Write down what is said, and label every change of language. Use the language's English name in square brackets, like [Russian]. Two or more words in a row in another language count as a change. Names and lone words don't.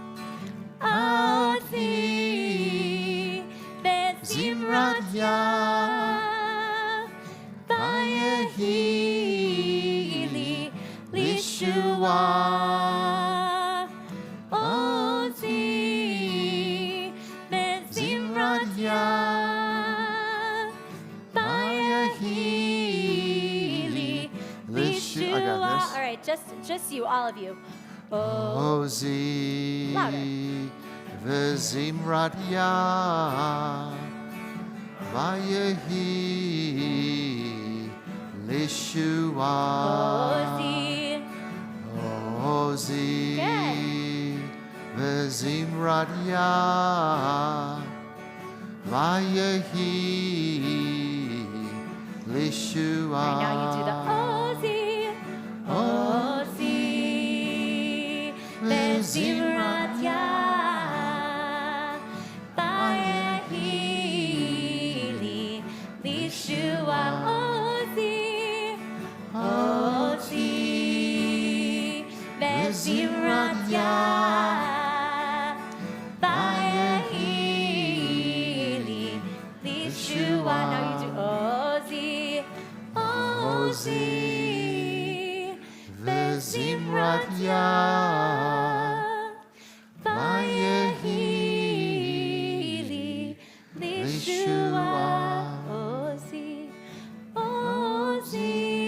[Hebrew] עזי וזמרת יה ויהי לי לישועה. עזי וזמרת יה ויהי לי לישועה. [English] I got this. All right, just you, all of you. [Hebrew] עזי וזמרת יה ויהי לישועה. Ozi. עזי וזמרת יה. ויהי לישועה. [English] Right now you do the [Hebrew] עזי עזי. וזמרת יה. Vayehi. לישועה עזי עזי. וזמרת יה. ויהי לישועה. [English] Now you do [Hebrew] עזי עזי. וזמרת יה. ויהי לישועה. עזי עזי.